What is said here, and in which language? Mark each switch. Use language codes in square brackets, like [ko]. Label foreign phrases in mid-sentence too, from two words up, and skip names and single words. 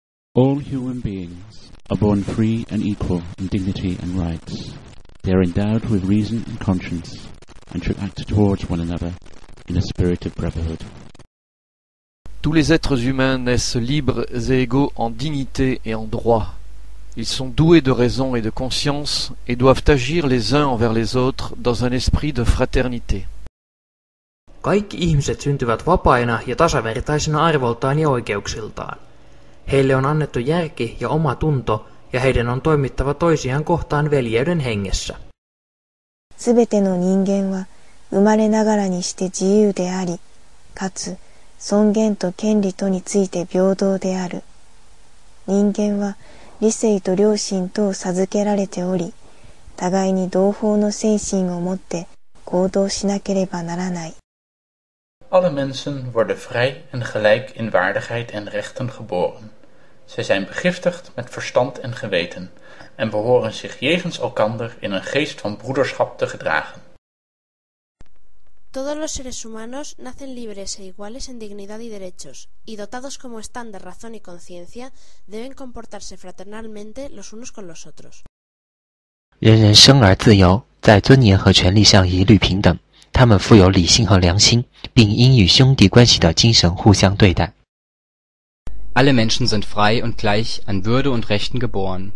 [en] All human beings are born free and equal in dignity and rights. They are endowed with reason and conscience and should act towards one another in a spirit of brotherhood. [fr] Tous les êtres humains naissent libres et égaux en dignité et en droit. Ils sont doués de raison et de conscience et doivent agir les uns envers les autres dans un esprit de fraternité. [fi] Kaikki ihmiset syntyvät vapaina ja tasavertaisina arvoltaan ja oikeuksiltaan. Heille on annettu järki ja oma tunto, ja heidän on toimittava toisiaan kohtaan veljeyden hengessä. [ja] すべての人間は生まれながらにして自由であり、かつ尊厳と権利とについて平等である。人間は理性と良心とを授けられており、互いに同胞の精神を持って行動しなければならない。 [nl] Alle mensen worden vrij en gelijk in waardigheid en rechten geboren. Zij zijn begiftigd met verstand en geweten en behoren zich jegens elkander in een geest van broederschap te gedragen. [es] Todos los seres humanos nacen libres e iguales en dignidad y derechos, y dotados como están de razón y conciencia, deben comportarse fraternalmente los unos con los otros. [zh] 人人生而自由，在尊严和权利上一律平等。他们富有理性和良心，并应与兄弟关系的精神互相对待。 [de] Alle Menschen sind frei und gleich an Würde und Rechten geboren.